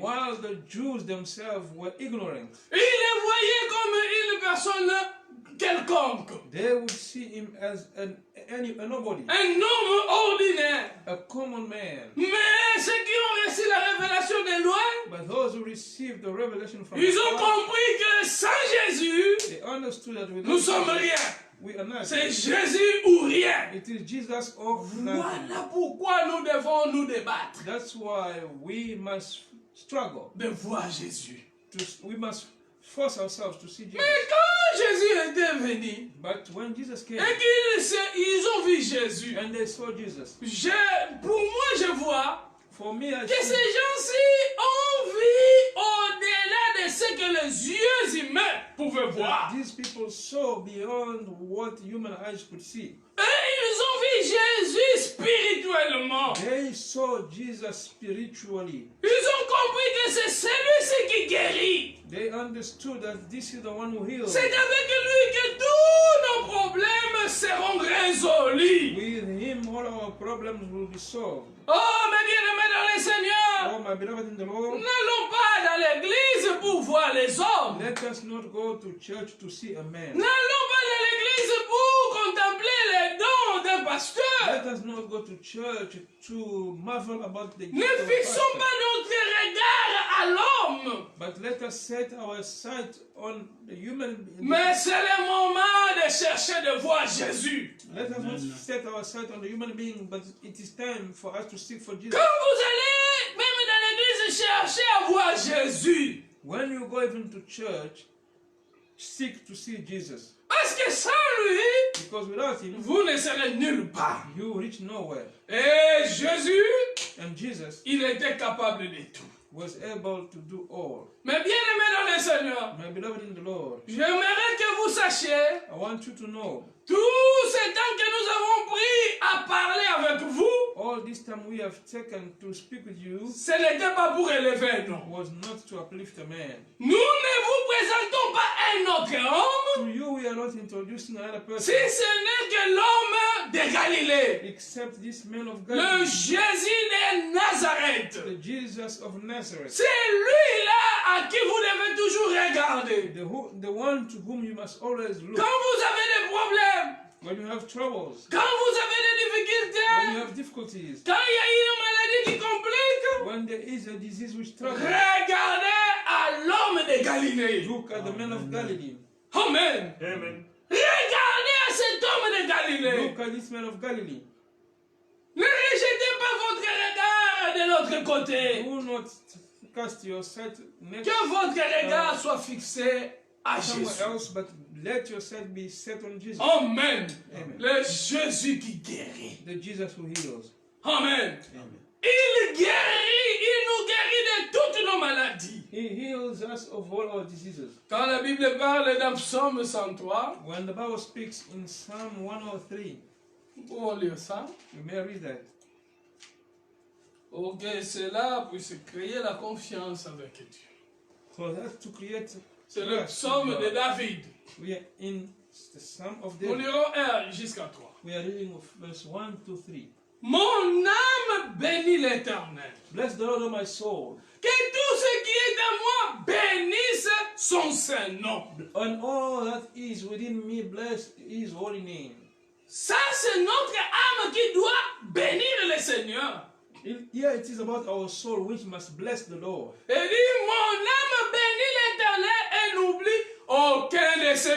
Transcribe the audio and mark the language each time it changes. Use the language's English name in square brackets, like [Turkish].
[English] While the Jews themselves were ignorant, [French] Ils le voyaient comme une personne quelconque. [English] they would see him as a nobody, [French] Un homme ordinaire. [English] a common man. [French] Mais ceux qui ont reçu la révélation de loin, [English] But those who received the revelation from [French] ils ont [English] God, [French] compris que sans Jésus, [English] they understood that [French] nous sommes [English] without [French] rien. [English] Jesus, we are nothing. [French] C'est Jésus ou rien. [English] It is Jesus or nothing. [French] Voilà pourquoi nous devons nous débattre [English] That's why we must struggle. [French] de voir Jésus. [English] We must force ourselves to see Jesus. [French] Mais quand Jésus était venu [English] But when Jesus came [French] et qu'ils ont vu Jésus, [English] and they saw Jesus, [French] pour moi je vois [English] for me, I [French] que ces [English] see [French] gens-ci ont vu au-delà de ce que les yeux humains pouvaient voir. [English] that these people saw beyond what human eyes could see. [French] Et ils ont vu Jésus spirituellement. [English] They saw Jesus spiritually. [French] Ils ont compris que c'est celui-ci qui guérit. [English] They understood that this is the one who heals. [French] C'est avec lui que tous nos problèmes seront résolus. [English] With him, all our problems will be solved. [French] Oh, mes bien-aimés dans le Seigneur, [English] Oh, my beloved in the Lord, [French] n'allons pas dans l'église pour voir les hommes. [English] let us not go to church to see a man. [French] N'allons pas dans l'église pour contempler les dons d'un pasteur. [English] Let us not go to church to marvel about the [French] Ne [English] gift of a [French] fixons [English] pastor. [French] pas notre regard à l'homme. [English] But let us set our sight on the human being. [French] Mais c'est le moment de chercher de voir Jésus. [English] Let us not set our sight on the human being, but it is time for us to seek for Jesus. [French] Quand vous allez même dans l'église chercher à voir Jésus, [English] When you go even to church, seek to see Jesus. [French] parce que sans lui, [English] Because without him, [French] vous ne serez nulle part. [English] you reach nowhere. [French] Et Jésus, [English] And Jesus [French] il était capable de tout. [English] was able to do all. [French] Mais bien aimé dans le Seigneur, [English] My beloved in the Lord, [French] j'aimerais que vous sachiez [English] I want you to know, [French] tout ce temps que nous avons pris à parler avec vous, [English] all this time we have taken to speak with you [French] ce n'était pas pour élever un homme. [English] was not to uplift a man. [French] Nous ne vous présentons pas un autre homme, [English] To you, we are not introducing another [French] si [English] person [French] ce n'est que l'homme de Galilée, [English] except this man of [French] le [English] God, [French] Jésus de Nazareth. [English] the Jesus of Nazareth, [French] C'est lui-là à qui vous devez toujours regarder. [English] the one to whom you must always look. [French] Quand vous avez des problèmes, [English] When you have troubles, [French] quand vous avez des [English] when you [French] difficultés, [English] have difficulties, [French] quand il y a une maladie qui complique, [English] when there is a disease which troubles, [French] regardez à l'homme de Galilée. [English] look at the man of Galilee. [French] Amen. [English] Amen. [French] Regardez à cet homme de Galilée. [English] Look at this man of Galilee. [French] Ne rejetez pas votre regard de l'autre côté. [English] Do not cast your sight next [French] Que votre regard soit fixé à [English] somewhere [French] Jésus. [English] else, but let your sight be set on Jesus. [French] Amen. [English] Amen. [French] Le Jésus qui guérit. [English] The Jesus who heals. [French] Amen. [English] Amen. [French] Il guérit, il nous guérit de toutes nos maladies. [English] He heals us of all our diseases. [French] Quand la Bible parle dans Psaume 103, [English] When the Bible speaks in Psalm 103, [French] nous pouvons lire ça, [English] you may read that. [French] pour que cela puisse créer la confiance avec Dieu. [English] So that's to create [French] C'est le [English] trust [French] psaume [English] in [French] de [English] God. [French] David. [English] We are in It's the Psalm of [French] Nous [English] David. [French] lirons 1 jusqu'à 3. [English] We are reading of verse 1 to 3. [French] Mon âme bénit l'Éternel. [English] Bless the Lord, O my soul, [French] Que tout ce qui est en moi bénisse son saint nom. [English] and all that is within me, bless his holy name. [French] Ça, c'est notre âme qui doit bénir le Seigneur. [English] Here it is about our soul which must bless the Lord. [French] Il dit, mon âme bénit l'Éternel et n'oublie aucun de ses